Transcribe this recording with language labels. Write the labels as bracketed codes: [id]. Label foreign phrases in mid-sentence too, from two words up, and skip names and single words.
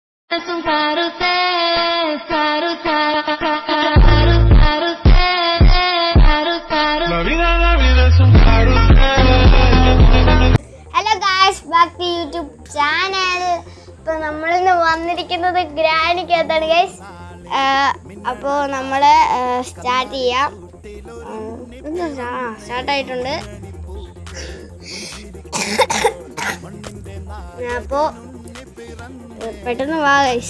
[es] Es un carrusel, carrusel, carrusel, carrusel. La vida es un carrusel. [en] Hello guys, back to YouTube channel. [ml] ഇപ്പോൾ നമ്മളിന്ന് വന്നിരിക്കുന്നത് ഗ്രാനിക്കകത്താണ് ഗൈസ്. അപ്പോൾ നമ്മൾ സ്റ്റാർട്ട് ചെയ്യാം. സ്റ്റാർട്ടായിട്ടുണ്ട്. അപ്പോൾ പെട്ടെന്ന് വാ ഗൈസ്.